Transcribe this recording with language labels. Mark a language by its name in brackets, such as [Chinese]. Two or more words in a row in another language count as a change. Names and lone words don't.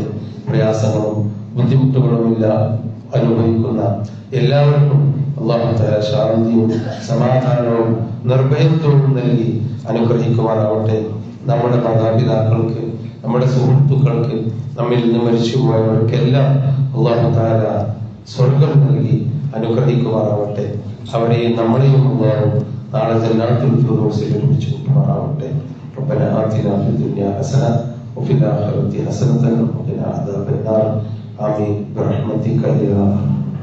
[Malayalam] പ്രയാസങ്ങളും ബുദ്ധിമുട്ടുകളുമില്ല അനുഭവിക്കുന്ന എല്ലാവർക്കും [Arabic] الله تعالى [Malayalam] ശാന്തിയും സമാധാനവും നിർഭയത്വവും നൽകി അനുഗ്രഹിക്കുമാറാവട്ടെ. നമ്മുടെ മാതാപിതാക്കൾക്ക്, നമ്മുടെ സുഹൃത്തുക്കൾക്ക്, നമ്മിൽ നിന്ന് മരിച്ചുപോയവർക്കെല്ലാം [Arabic] الله تعالى [Malayalam] സ്വർഗം നൽകി അനുഗ്രഹിക്കുമാറാവട്ടെ. അവരെയും നമ്മളെയും അല്ലാഹു നാളെ ജന്നാത്തുൽ ഫിർദൗസിൽ ഒരുമിച്ച് കൂട്ടുമാറാവട്ടെ. [Arabic] ربنا آتنا في الدنيا حسنة وفي الآخرة حسنة وقنا عذاب النار. آمين برحمتك يا